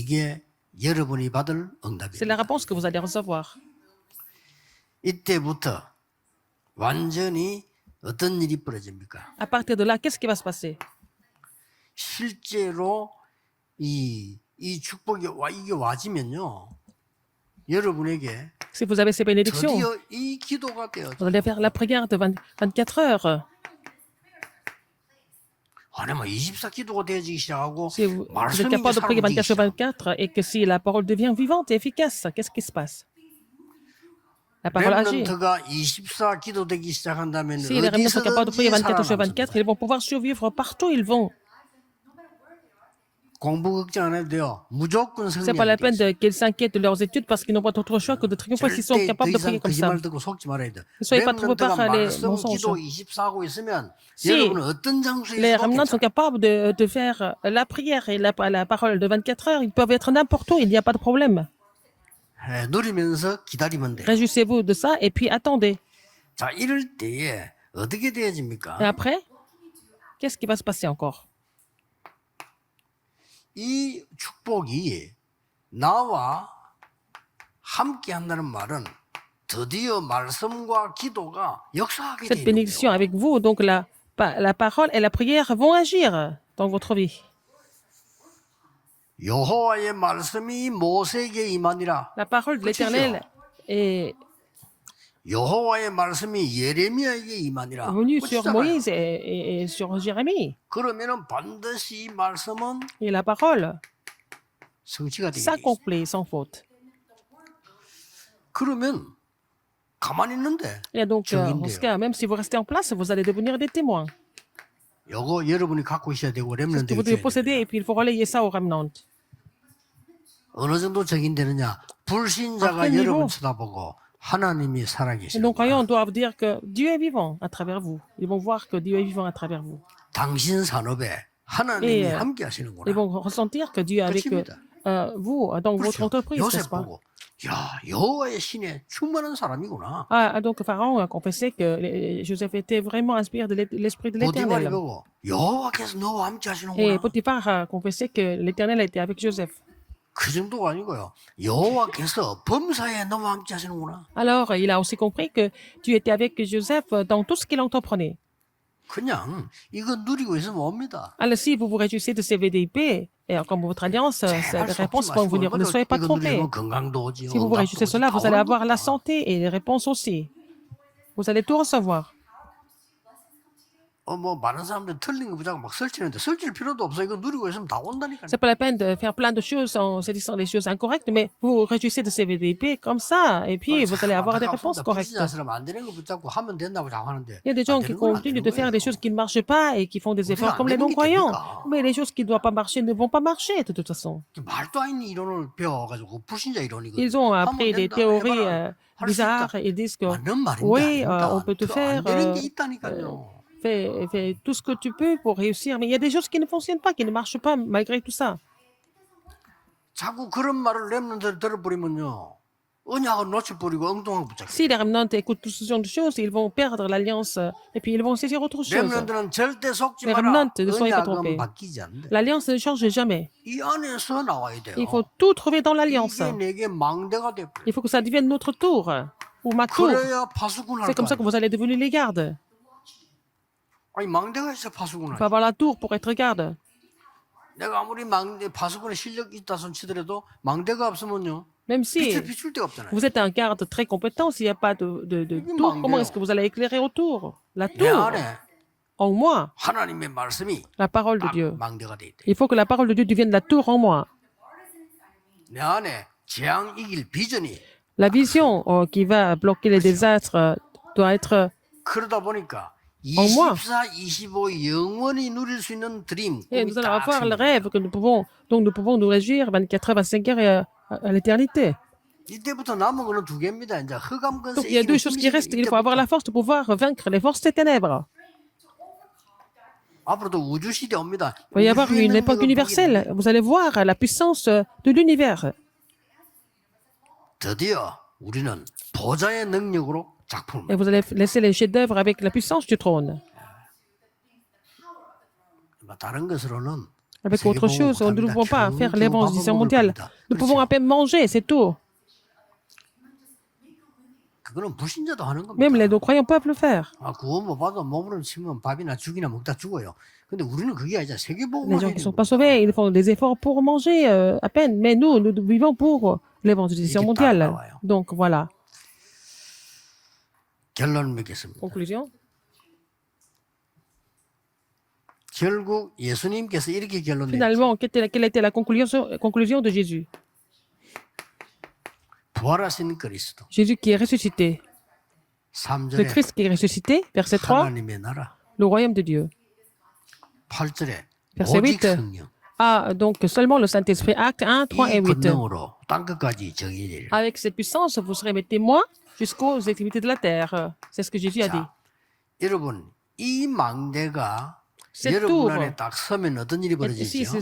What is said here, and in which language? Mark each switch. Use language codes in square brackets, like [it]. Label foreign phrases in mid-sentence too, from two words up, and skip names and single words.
[ko] 이게 여러분이 받을 [fr] C'est la [ko] 응답입니다. [fr] réponse que vous allez recevoir. [ko] 이때부터 완전히 어떤 일이 벌어집니까? [fr] À partir de là, qu'est-ce qui va se passer? [ko] 실제로 이 축복이 이게 와지면요. 여러분에게 [fr] Si vous avez ces bénédictions, [ko] 드디어 이 기도가 되어져. [fr] vous allez faire la prière de 24 heures. [ko] 아니면 24 기도가 되어지기 시작하고 [fr] Si vous êtes [ko] 말씀이 [fr] capable de prier [ko] 살아지기 [fr] 24 sur [ko] 시작. [fr] 24 et que si la parole devient vivante et efficace, qu'est-ce qui se passe? La parole agit. [ko] 렘넌트가 24 기도 되기 시작한다면 [fr] Si les remnants sont capables de prier [ko] 어디서든지 [fr] 24 sur [ko] 살아남습니다. [fr] 24, ils vont pouvoir survivre partout où ils vont. [ko] 공부 걱정 안 해도 돼요. 무조건 [fr] C'est pas la [ko] 승리하게 [fr] peine [ko] 돼 있어요. [fr] qu'ils s'inquiètent de leurs études parce qu'ils n'ont pas d'autre choix que de triompher s'ils sont [ko] 절대 더 [fr] capables de [ko] 이상 [fr] prier comme ça. [ko] 거짓말 듣고 속지 말아야 돼. [fr] Ne soyez pas trompés [ko] 렘넌트가 [fr] par les [ko] 말씀 [fr] mensonges. [ko] 기도 24하고 있으면 [fr] Si [ko] 여러분은 어떤 장소에 [fr] les [ko] 있어도 [fr] remnants sont [ko] 괜찮아요. [fr] capables de faire la prière et la parole de 24 heures, ils peuvent être n'importe où, il n'y a pas de problème. [ko] 예, 누리면서 기다리면 돼요. [fr] Réjouissez-vous de ça et puis attendez. [ko] 자, 이럴 때에 어떻게 [fr] Et [ko] 되어집니까? [fr] après, qu'est-ce qui va se passer encore? [ko] 이 축복이 나와 함께 한다는 말은 드디어 말씀과 기도가 역사하게 [fr] Cette [ko] 되는 [fr] bénédiction [ko] 거예요. [fr] avec vous, donc la parole et la prière vont agir dans votre vie. [ko] 여호와의 말씀이 모세에게 임하니라. [fr] La parole de l'Éternel est [ko] 여호와의 말씀이 예레미야에게 임하니라. [fr] venue sur [ko] 그렇잖아요. [fr] Moïse et sur Jérémie. [ko] 그러면은 반드시 이 말씀은 [fr] Et la parole [ko] 성취가 되게 돼 있어요. [fr] s'accomplit sans faute. [ko] 그러면 가만히 있는데 [fr] Et donc, en [ko] 증인돼요. [fr] ce cas, même si vous restez en place, vous allez devenir des témoins. [ko] 요거 여러분이 갖고 있어야 되고 [fr] C'est ce que [ko] 렘넌트에게 [fr] vous devez [ko] 줘야 돼요. [fr] posséder et puis il faut relayer ça aux remnants. [ko] 어느 정도 적인되느냐? 불신자가 아, 여러분 [fr] niveau. [ko] 쳐다보고 하나님이 [fr] Et [ko] 살아계시는 [fr] nos [ko] 거야. [fr] croyants doivent dire que Dieu est vivant à travers vous. Ils vont voir que Dieu est vivant à travers vous. [ko] 당신 산업에 하나님이 예. 함께 [fr] Ils [ko] 하시는구나. [fr] vont ressentir que Dieu est avec [ko] 그렇습니다. [fr] vous dans votre [ko] 그렇죠. [fr] entreprise, n'est-ce [ko] 요셉 [fr] pas? [ko] 보고 야 여호와의 신에 충만한 사람이구나. [fr] Donc Pharaon a confessé que Joseph était vraiment inspiré de l'esprit de [ko] 보디발이 [fr] l'Éternel. [ko] 보고 여호와께서 너와 함께 [fr] Et [ko] 하시는구나. [fr] Potiphar a confessé que l'Éternel était avec Joseph. [ko] 그 정도가 아니고요. 여호와께서 범사에 너와 함께 하시는구나. [fr] Alors, il a aussi compris que Dieu était avec Joseph dans tout ce qu'il entreprenait. [ko] 그냥 이거 누리고 있으면 옵니다. [fr] Alors, si vous vous réjouissez de ces VDIP, et comme votre alliance, [ko] 제발 [fr] les [ko] 속지 [fr] réponses vont [ko] 마시고 [fr] venir. Ne soyez pas [ko] 이거 [fr] trompés. [ko] 누리면 건강도 오지. [fr] Si vous vous [ko] 응답도 [fr] réjouissez de [ko] 오지. [fr] cela, [ko] 다 [fr] vous allez [ko] 오는 [fr] avoir la [ko] 겁니다. [fr] santé et les réponses aussi. Vous allez tout recevoir. [ko] 뭐 많은 사람들 틀린 거 보자고 막 설치는데 설칠 필요도 없어. 이거 누리고 있으면 다 온다니까요. [fr] C'est pas la peine de faire plein de choses en se disant des choses incorrectes, mais vous vous réjouissez de ces VDIP comme ça, et puis vous allez avoir des réponses correctes. [ko] 불신자처럼 안 되는 거 붙잡고 하면 된다고 자꾸 하는데 [fr] Il y a des gens qui continuent de faire des choses qui ne marchent pas et qui font des efforts comme les non-croyants. Mais les choses qui ne doivent pas marcher ne vont pas marcher de toute façon. [ko] 말도 안 있는 이론을 배워가지고 불신자 이론이거든요. [fr] Ils ont appris des théories [ko] 할수 [fr] bizarres [ko] 있다. [fr] et ils disent que [ko] 맞는 말인데 [fr] oui, [ko] 아닙니다. [fr] on peut te [ko] 안 [fr] faire, [ko] 되는 게 있다니까요. [fr] fais tout ce que tu peux pour réussir. Mais il y a des choses qui ne fonctionnent pas, qui ne marchent pas malgré tout ça. [ko] 자꾸 그런 말을 렘넌트들 들어버리면요. 언약을 놓쳐버리고 엉뚱하게 붙잡혀. [fr] Si les remnants écoutent tout ce genre de choses, ils vont perdre l'alliance et puis ils vont saisir autre chose. [ko] 렘넌트는 절대 속지 [fr] Les [ko] 마라. [fr] remnants ne soyez pas [ko] 언약은 [fr] trompés. [ko] 바뀌지 않는데. [fr] L'alliance ne change jamais. [ko] 이 안에서 나와야 돼요. [fr] Il faut tout trouver dans l'alliance. [ko] 이게 내게 망대가 돼버려. [fr] Il faut que ça devienne notre tour ou ma tour. [ko] 그래야 파수꾼 할 [fr] C'est comme ça [ko] 거야. [fr] que vous allez devenir les gardes. [ko] 아니 망대가 있어 파수꾼 [fr] Il [ko] 할 [fr] faut avoir la tour pour être garde. [ko] 내가 아무리 망대 파수꾼의 실력이 있다 손 치더라도 망대가 없으면요. [fr] Même si [ko] 비출 데가 없잖아요. [fr] vous êtes un garde très compétent, s'il n'y a pas de tour, comment est-ce que vous allez éclairer autour? La [ko] 내 [fr] tour, [ko] 안에 [fr] en moi, [ko] 하나님의 말씀이 [fr] la parole de [ko] 딱 [fr] Dieu. [ko] 망대가 돼 있대. [fr] Il faut que la parole de Dieu devienne la tour en moi. [ko] 내 안에 재앙 이길 비전이 [fr] La vision qui va bloquer les désastres doit être [ko] 그러다 보니까 [fr] En moi. [ko] 24, 25 영원히 누릴 수 있는 드림 [fr] et [ko] 꿈이 [fr] nous allons [ko] 딱 [fr] avoir le [ko] 생깁니다. [fr] rêve que nous pouvons nous réjouir 24 heures, 25 heures et à l'éternité. [ko] 이때부터 남은 거는 두 개입니다. 이제 흑암 [fr] Donc [ko] 근세 [fr] il y a deux [ko] 이기는 [fr] choses qui [ko] 힘이 [fr] restent. Il faut avoir [ko] 이때부터. [fr] la force de pouvoir vaincre les forces des ténèbres. [ko] 앞으로도 우주 시대 옵니다. [fr] Il va y avoir [ko] 우주의 [fr] une époque [ko] 능력을 [fr] universelle. [ko] 보게 [fr] Vous allez voir la puissance de l'univers. [ko] 드디어 우리는 보좌의 능력으로 작품을 [fr] Et vous allez laisser les chefs-d'œuvre avec la puissance du trône. [ko] 다른 것으로는 [fr] avec autre [ko] 세계복음은 [fr] chose. Nous ne [ko] 못합니다. [fr] pouvons pas faire [ko] 겨우겨우 밥을 [fr] l'évangélisation [ko] 먹을 [fr] mondiale. [ko] 겁니다. [fr] Nous pouvons à [ko] 그렇죠? [fr] peine manger, c'est tout. [ko] 그거는 불신자도 하는 [fr] Même les [ko] 겁니다. [fr] non-croyants peuvent le faire. [ko] 아, 구원 못 받아 몸으로 치면 밥이나 죽이나 먹다 죽어요. 근데 우리는 그게 아니라 [fr] Les [ko] 세계복음을 [fr] gens [ko] 해야 [fr] qui ne sont [ko] 되는 [fr] pas [ko] 겁니다. [fr] sauvés, ils font des efforts pour manger à peine. Mais nous vivons pour l'évangélisation [ko] 이게 딱 [fr] mondiale. [ko] 나와요. [fr] Donc voilà. [ko] 결론 맺겠습니다. [fr] Conclusion. [ko] 결국 예수님께서 이렇게 결론 내셨죠. [fr] Finalement, quelle était la conclusion de Jésus? [ko] 부활하신 그리스도. [fr] Jésus qui est ressuscité. Le [ko] 3절에 [fr] Christ qui est ressuscité. Verset 3, [ko] 하나님의 나라. [fr] le royaume de Dieu. [ko] 8절에 [fr] Verset [ko] 오직 [fr] 8. [ko] 성령. [fr] Ah, donc seulement le Saint-Esprit. Acte 1, 3 et [ko] 이 [fr] 8. [ko] 권능으로 땅끝까지 정의를. [fr] Avec cette puissance, vous serez mes témoins jusqu'aux extrémités de la terre. C'est ce que Jésus a dit. [ko] 자, 여러분 이 망대가 [fr] Cette [ko] 여러분 [fr] tour, [ko] 안에 딱 서면 어떤 일이 [fr] et si [ko] 벌어지죠?